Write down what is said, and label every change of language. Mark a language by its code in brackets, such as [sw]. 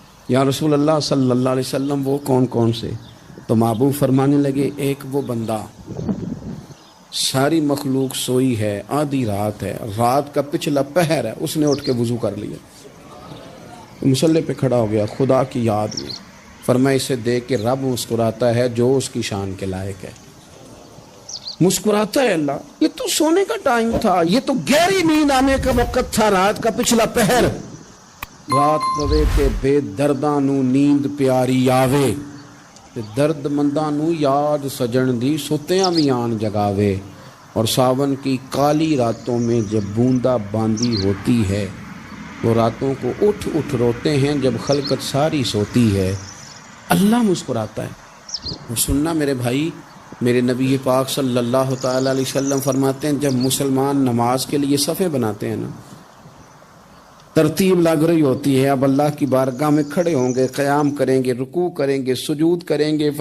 [ur] یا رسول اللہ صلی اللہ علیہ وسلم وہ کون کون سے؟ تو محبوب فرمانے لگے ایک وہ بندہ ساری مخلوق سوئی ہے، آدھی رات ہے، رات کا پچھلا پہر ہے، اس نے اٹھ کے وضو کر لیا، مصلی پہ کھڑا ہو گیا خدا کی یاد میں. فرمایا اسے دیکھ کے رب مسکراتا ہے جو اس کی شان کے لائق ہے. مسکراتا ہے اللہ. یہ تو سونے کا ٹائم تھا، یہ تو گہری نیند آنے کا وقت تھا، رات کا پچھلا پہر. [pa] رات پوے تے بے درداں نو نیند پیاری آوے، تے درد منداں نو یاد سجن دی ستیاں بھی آن جگاوے. [ur] اور ساون کی کالی راتوں میں جب بوندا باندی ہوتی ہے، وہ راتوں کو اٹھ اٹھ روتے ہیں جب خلقت ساری سوتی ہے. اللہ مسکراتا ہے. وہ سننا میرے بھائی، میرے نبی پاک صلی اللہ تعالی علیہ وسلم فرماتے ہیں جب مسلمان نماز کے لیے صفیں بناتے ہیں نا، ترتیب لگ رہی ہوتی ہے، اب اللہ کی بارگاہ میں کھڑے ہوں گے، قیام کریں گے، رکوع کریں گے، سجود کریں گے.